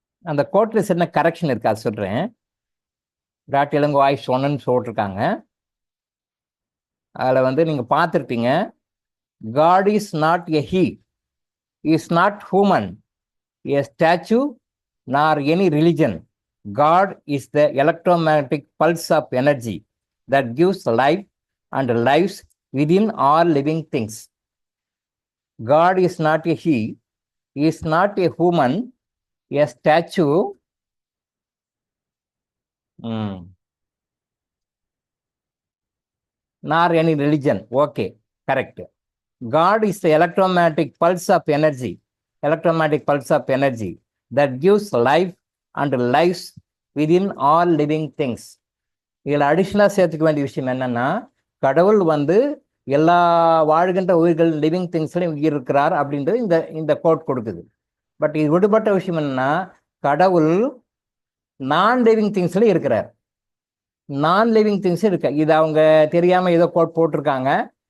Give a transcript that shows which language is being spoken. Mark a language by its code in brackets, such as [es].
[ta] அந்த கோட்ல சின்ன கரெக்ஷன் இருக்கு, அது சொல்றேன். காட் இளங்கோ வாய்ஸ் ஒன்னுன்னு போட்டிருக்காங்க. அதில் வந்து நீங்க பார்த்துருப்பீங்க, [en] God is not a he, is not human, a statue nor any religion. God is the electromagnetic pulse of energy that gives life and lives within all living things. God is not a he, is not a human, a statue. Nor any religion. Okay, correct. God is the electromagnetic pulse of energy, electromagnetic pulse of energy that gives life and lives within all living things. [ta] இதில் அடிஷ்னலாக சேர்த்துக்க வேண்டிய விஷயம் என்னன்னா, கடவுள் வந்து எல்லா வாழ்கின்ற உயிர்கள் லிவிங் திங்ஸ்லையும் இருக்கிறார் அப்படின்றது இந்த கோட் கொடுக்குது. பட் இது விடுபட்ட விஷயம் என்னன்னா, கடவுள் நான் லிவிங் திங்ஸ்லையும் இருக்கிறார். நான் லிவிங் திங்ஸ் இருக்கு. இது அவங்க தெரியாம ஏதோ கோட் போட்டிருக்காங்க.